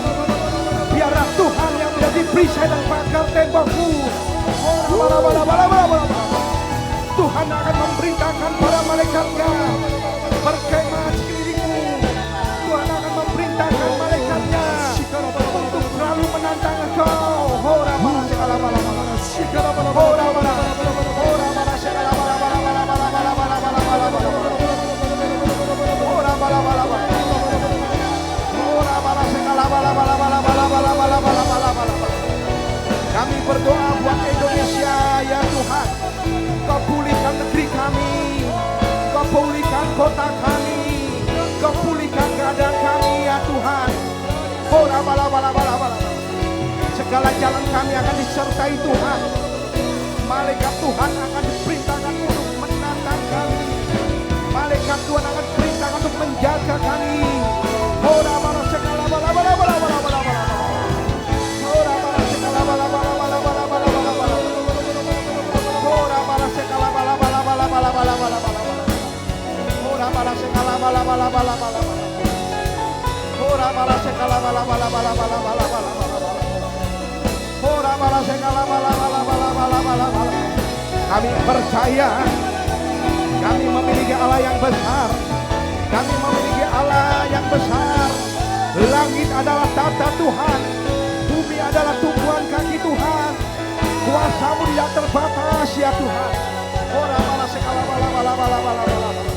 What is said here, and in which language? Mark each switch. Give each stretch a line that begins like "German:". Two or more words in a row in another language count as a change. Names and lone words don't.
Indonesian: Biarlah Tuhan yang menjadi perisai dan pagar tembokmu. Tuhan akan memerintahkan para malaikatnya berkemah di sekelilingmu. Tuhan akan memerintahkan malaikatnya untuk selalu menantang engkau. Hora bara sekala bala bala. Hora bara. Hora bara sekala bala bala bala bala bala bala bala bala. Hora bala bala bala. Hora bara sekala bala bala bala bala bala bala bala bala bala. Kami berdoa buat Indonesia ya Tuhan. Kau pulihkan negeri kami. Kau pulihkan kota kami. Kau pulihkan keadaan kami ya Tuhan. Hora bala bala bala bala. Segala jalan kami akan disertai Tuhan. Malaikat Tuhan akan diperintahkan untuk menatang kami. Malaikat Tuhan akan diperintahkan untuk menjaga kami. Hora bara sekala bala bala bala bala bala bala. Hora bara sekala bala bala bala bala bala bala bala. Hora bara sekala bala bala bala bala bala bala bala. Hora bara sekala bala bala bala bala bala. Hora bara sekala bala bala bala bala bala bala. Kami percaya kami memiliki Allah yang besar. Kami memiliki Allah yang besar. Langit adalah tata Tuhan, bumi adalah tumpuan kaki Tuhan. Kuasa-Mu tidak terbatas ya Tuhan. Ora bala sekala bala bala bala bala bala.